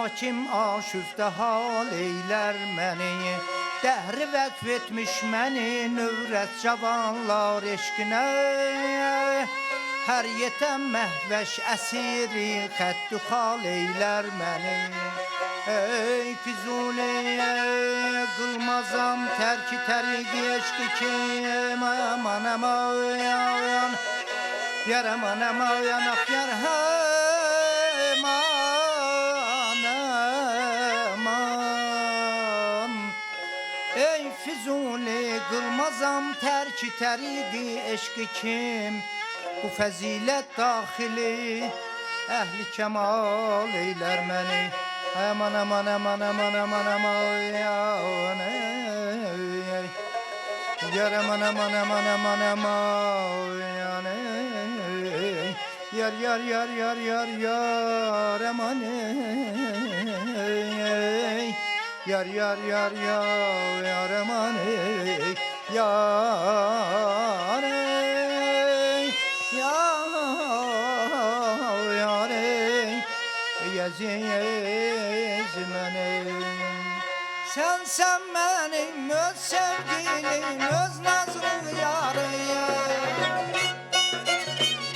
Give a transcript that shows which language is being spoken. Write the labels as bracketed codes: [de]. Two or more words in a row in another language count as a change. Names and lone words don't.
[az] kim aşüftə hal eylər məni Dəhri vəqf etmiş məni növrət cavanlar eşqinə Hər yetəm məhvəş əsiri xəttü xal eylər məni Ey Füzuli qılmazam tərki təriqi eşqi kim Aman aman yar aman aman ah yar aman aman Ey Füzuli qılmazam tərki təriqi eşqi kim Bu fəzilət daxili əhli kəmal eylər məni Aman aman aman aman aman aman Yar aman aman aman aman aman Yar yar yar yar yar yar aman Yar yar yar yar aman Yar yar Yaziz mənim [tr] Sen benim öz sevgilim öz nazlı yarım